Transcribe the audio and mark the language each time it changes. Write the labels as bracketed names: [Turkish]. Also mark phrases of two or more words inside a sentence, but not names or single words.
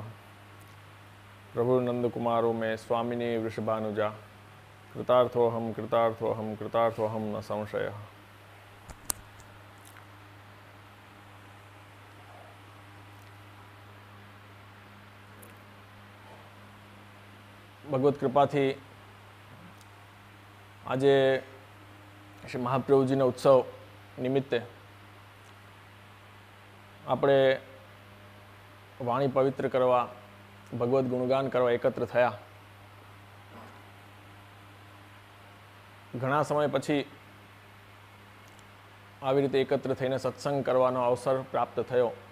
[Sanskrit] प्रभुनंदकुमारो मे स्वामिने वृषभानुजा कृतार्थोऽहं कृतार्थोऽहं कृतार्थोऽहं न संशयः। [Gujarati] ભગવત કૃપાથી આજે શ્રી મહાપ્રભુજીનો ઉત્સવ નિમિત્તે આપણે વાણી પવિત્ર કરવા, ભગવદ્ ગુણગાન કરવા એકત્ર થયા. ઘણા સમય પછી આવી રીતે એકત્ર થઈને સત્સંગ કરવાનો અવસર પ્રાપ્ત થયો.